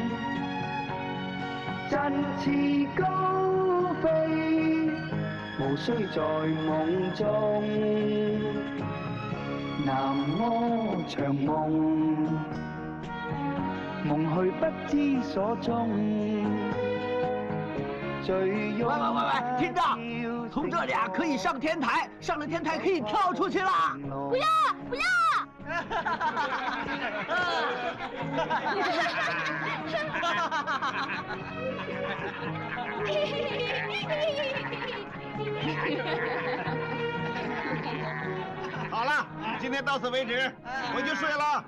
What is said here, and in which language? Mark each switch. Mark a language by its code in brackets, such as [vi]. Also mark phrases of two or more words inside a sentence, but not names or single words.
[zh] 振翅高飛，無需在夢中。南柯長夢，夢去不知所蹤。喂，听着，从这里啊可以上天台，上了天台可以跳出去了。不要！好了，今天到此为止，我就睡了。